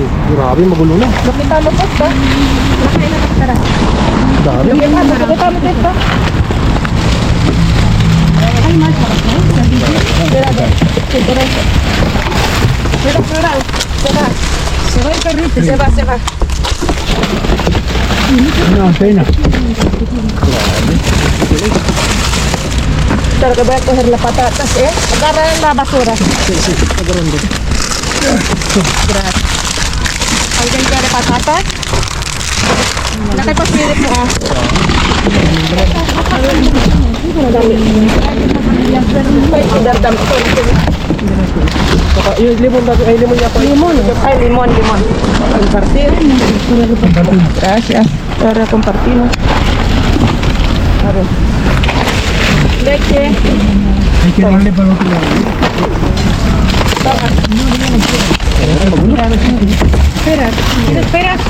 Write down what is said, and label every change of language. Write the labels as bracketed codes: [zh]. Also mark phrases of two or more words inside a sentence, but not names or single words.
[tl] Grabe, magulo na. Nakita mo po ba? Nakain na tara. Dami. Nakita mo po. Ay, mas. [es] Se va. No, pena. Pero que voy a coger las patatas, agarra la basura. Sí, agarrando. Gracias. ¿Alguien quiere patatas? [tl] Nakipagpilit mo ah. Yung limon dati, ay limon niya po. Limon. [es] Compartir. Gracias. Ahora compartimos. A ver. Leche. Hay que darle para otro lado. Esperas.